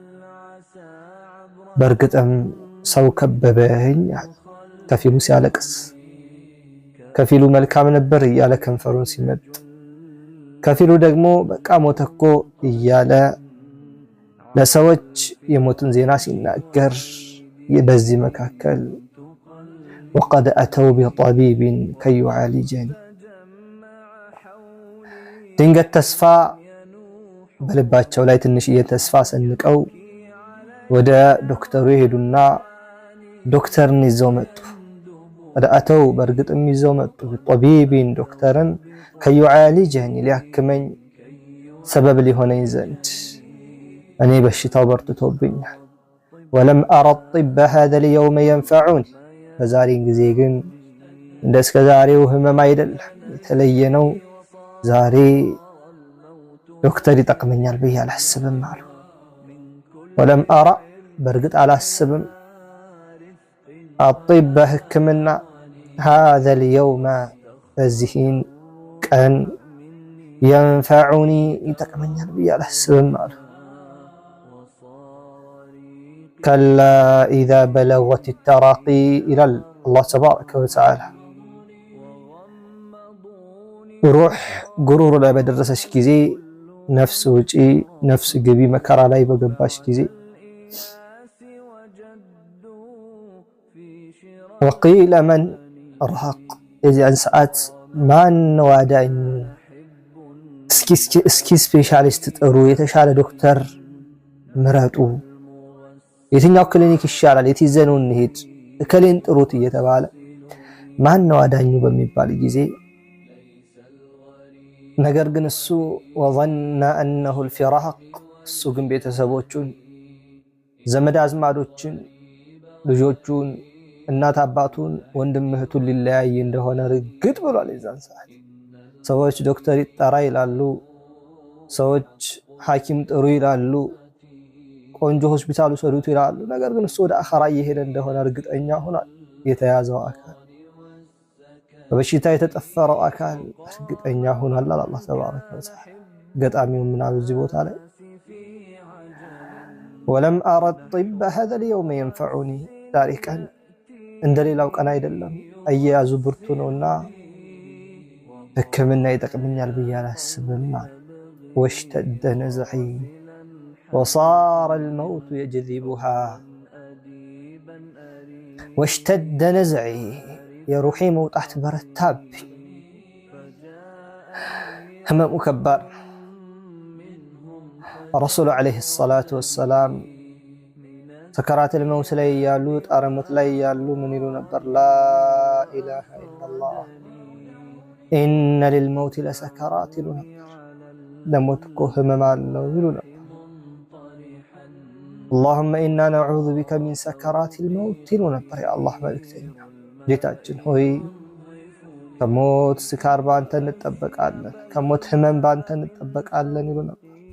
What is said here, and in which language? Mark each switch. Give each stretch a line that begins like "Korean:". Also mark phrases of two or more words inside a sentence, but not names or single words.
Amharic: በርግጥም ሰው ከበበኝ። ከፊሉ ሲያለቅስ ከፊሉ መልካም ነበር እያለ ከንፈሩን ሲመጥ ከፊሉ ደግሞ በቃ ሞተኮ እያለ ለሰዎች የሞቱን ዜና ሲናገር በዚህ መካከል
Arabic: وقد أتوا بطبيب كي يعالجني
Amharic: ድንገት ተስፋ በልባቸው ላይ ትንሽዬ ተስፋ ሰንቀው ወደ ዶክተሩ ሄዱና ዶክተርን ይዘው መጡ። ወደ አተው በርግጥም ይዘው መጡ ጠቢቢን ዶክተርን
Arabic: كي يعالجني
Amharic: ሊያክመኝ ሰበብ ሊሆነኝ ዘንድ እኔ በሽታው በርትቶብኛል።
Arabic: ولم أرى الطب هذا اليوم ينفعني
Amharic: በዛሬን ጊዜ ግን እንደስከ ዛሬው ህመም አይደለም የተለየ ነው። ዛሬ ዶክተር ይጠቅመኛል ብዬ አላስብም አሉ።
Arabic: ولم أرى
Amharic: በርግጥ አላስብም الطب ህክምና
Arabic: هذا اليوم
Amharic: በዚህን ቀን ينفعني ይጠቅመኛል ብዬ አላስብም አሉ።
Arabic: كلا إذا بلغت التراقي إلى الله تبارك وتعالى روح غرور
Amharic: ላይ በደረሰች ጊዜ ነፍስ ውጪ ነፍስ ግቢ መከራ ላይ በገባች ጊዜ
Arabic: وقيل من راق
Amharic: የዚያን ሰዓት ማን ዋዳኝ እስኪ ስፔሻሊስት ጥሩ የተሻለ ዶክተር ምረጡ የትኛው ክሊኒክ ይሻላል የትይዘነው እንሂድ እከሌን ጥሩት እየተባለ ማን ነው አዳኙ በሚባል ጊዜ ነገር ግን እሱ
Arabic: وظن انه الفراق
Amharic: እሱ ግን ቤተሰቦቹን ዘመድ አዝማዶችን ልጆቹን እናት አባቱን ወንድም እህቱን ሊለያይ እንደሆነ ርግጥ ብሏል። የዛን ሰዓት ሰዎች ዶክተር ይጠራ ይላሉ፣ ሰዎች ሐኪም ጥሩ ይላሉ፣ ቆንጆ ሆስፒታል ወሰዱት ይላሉ። ነገር ግን እሱ ወደ አኺራ እየሄደ እንደሆነ እርግጠኛ ሆኗል። የተያዘው አካል በበሽታ የተጠፈረው አካል እርግጠኛ ሆኗል።
Arabic: الله تبارك وتعالى
Amharic: ገጣሚው ምን አሉ እዚህ ቦታ ላይ
Arabic: ولم أرى الطب هذا اليوم ينفعني
Amharic: ዛሬ ቀን እንደሌላው ቀን አይደለም አያያዙ ብርቱ ነውና ህክምና ይጠቅመኛል ብዬ አላስብም አሉ።
Arabic: واشتد نزعي وصار الموت يجذبها واشتد نزعي
Amharic: የሩሒ መውጣት በረታብኝ። ህመሙ ከባድ ነው።
Arabic: الرسول عليه الصلاة والسلام سكرات الموت
Amharic: ላይ ያሉ ጣረ ሞት ላይ ያሉ ምን ይሉ ነበር?
Arabic: لا إله إلا الله إن للموت لسكرات
Amharic: ይሉ ነበር። ለሞት እኮ ህመም አለው ይሉ ነበር።
Arabic: اللهم إنا نعوذ بك من سكرات الموت
Amharic: ይሉ ነበር። የአላህ መልእክተኛ ጌታችን ሆይ ከሞት ስካር ባንተ እንጠበቃለን፣ ከሞት ህመም ባንተ እንጠበቃለን ይሉ ነበር።